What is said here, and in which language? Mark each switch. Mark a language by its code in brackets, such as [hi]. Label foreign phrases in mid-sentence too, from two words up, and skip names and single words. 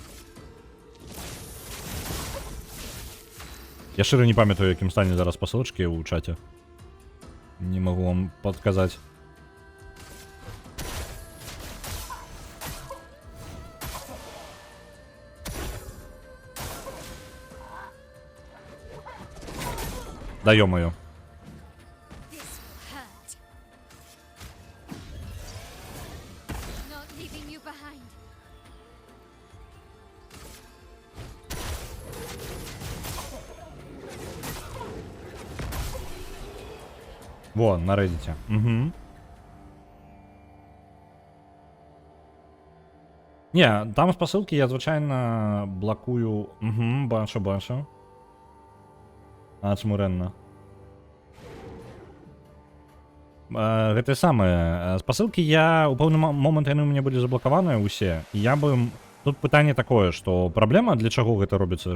[be] Я шчыра не памятаю, якім стане зараз пасылачкі ў чаце. Не магу вам падказаць. [ru] Да ё-моё. [en] This will hurt. Not leaving you behind. [be] Во, на Reddit. Угу. Не, там спасылкі я звычайна блакую. Угу, бачу. Ачмурэнна. Гэта самае. Спасылкі я у пэўны момант яны ў мяне былі заблакаваныя ўсе. [ru] Я бы... [be] Тут пытанне такое, што праблема для чаго гэта робіцца?